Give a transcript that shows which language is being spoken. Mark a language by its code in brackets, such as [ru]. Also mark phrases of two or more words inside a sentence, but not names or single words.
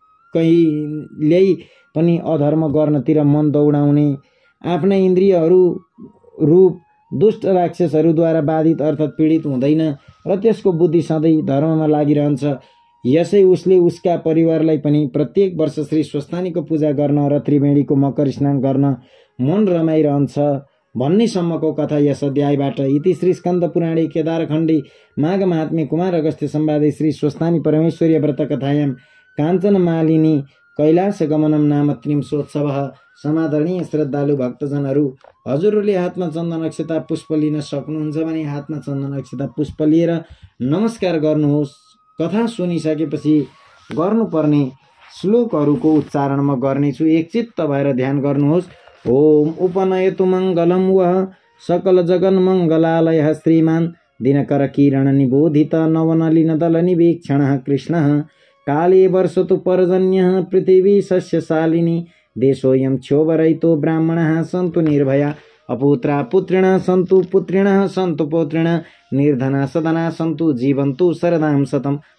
[ne] कहिल्यै पनि अधर्म गर्नतिर मन दौडाउने, आफ्ना इन्द्रियहरू रूप दुष्ट राक्षसहरूद्वारा बाधित अर्थात् पीडित हुँदैन र त्यसको बुद्धि सधैँ धर्ममा लागिरहन्छ। यसै उसले उसका परिवारलाई पनि प्रत्येक वर्ष श्री स्वस्थानीको पूजा गर्न र त्रिवेणीको मकर स्नान गर्न मन रमाइरहन्छ भन्नेसम्मको कथा यस अध्यायबाट। [sa] इति श्री स्कन्द पुराणे केदारखण्डे माघ महात्म्ये कुमार अगस्त्य संवादे श्री स्वस्थानी परमेश्वरीय व्रत कथायां काञ्चन मालिनी कैलाश गमनम नाम त्रिंशोत्सवः। [ne] समादरणीय श्रद्धालु भक्तजनहरू, हजुरहरूले हातमा चन्दन अक्षता पुष्प लिन सक्नुहुन्छ भने हातमा चन्दन अक्षता पुष्प लिएर नमस्कार गर्नुहोस्। कथा सुनिसकेपछि गर्नुपर्ने श्लोकहरूको उच्चारण म गर्नेछु, एकचित्त भएर ध्यान गर्नुहोस्। [sa] ओम उपनयतु मङ्गलं वः सकल जगन मङ्गलालयः श्रीमान् दिनकर किरण निबोधित नवनलिन दल निवेक्षणः कृष्णः। काले वर्षतु पर्जन्यः पृथिवी सस्यशालिनी देशोऽयं क्षोभरहितो ब्राह्मणाः सन्तु निर्भया अपुत्रा पुत्रिणः सन्तु पुत्रिणः सन्तु पौत्रिणः निर्धना सदना सन्तु जीवन्तु शरदां शतं।